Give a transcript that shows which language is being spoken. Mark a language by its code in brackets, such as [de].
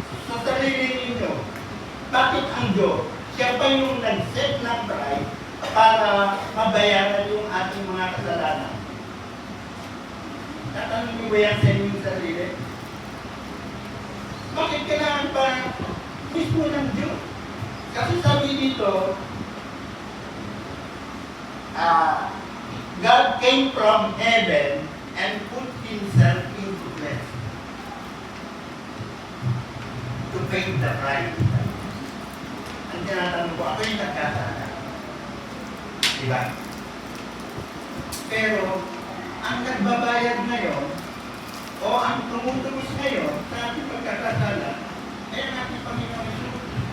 [tl] Sa sarili ninyo, bakit ang Diyos, siya pa yung nag-set ng price para mabayaran yung ating mga kasalanan? Tatanong nyo ba yan sa inyong sarili? Bakit kailangan pa mismo ng Diyos? Kasi sabi dito, [en] God came from heaven and put himself into flesh to pay the price. [tl] Ang tinatanong ko, ako yung nagkasala. Diba? Pero, ang nagbabayad ngayon, o ang tumutubos ngayon sa ating pagkakasala, ay ang ating Panginoon Isus.